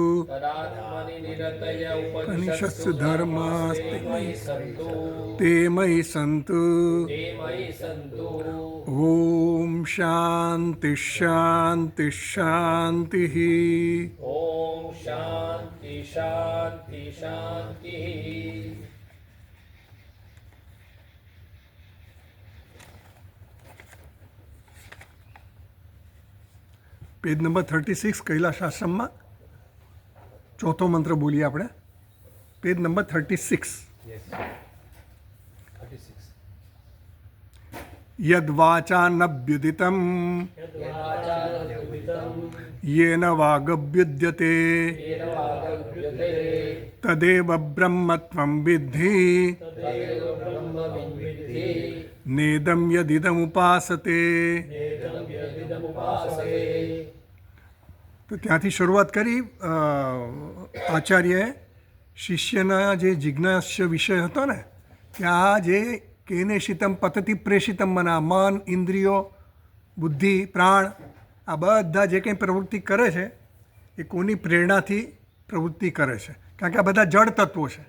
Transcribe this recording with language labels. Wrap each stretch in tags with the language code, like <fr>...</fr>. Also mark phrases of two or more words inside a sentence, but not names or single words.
<sa>उपनिषत्सु धर्मास्ते मयि सन्तु। ॐ शान्ति शान्ति शान्तिः। ओम शांति शांति शांति।</sa> <en>page number</en> <gu>36 કૈલાસ આશ્રમમાં ચોથો મંત્ર બોલીએ આપણે.</gu> <en>page number</en> <sa>36. યદ્વાચાનભ્યુદિતં येन वागभ्युद्यते तदेव ब्रह्मत्वं विद्धि नेदं यदिदमुपासते.</sa> <gu>તો ત્યાંથી શરૂઆત કરી આચાર્યએ શિષ્યના જે જિજ્ઞાસ્ય વિષય હતો ને ત્યાં જે</gu> <sa>કેનેશિતમ પતતિ પ્રેષિતમ મના</sa> <gu>મન ઇન્દ્રિયો બુદ્ધિ પ્રાણ આ બધા જે કંઈ પ્રવૃત્તિ કરે છે એ કોની પ્રેરણાથી પ્રવૃત્તિ કરે છે, કારણ કે આ બધા જળ તત્વો છે.</gu>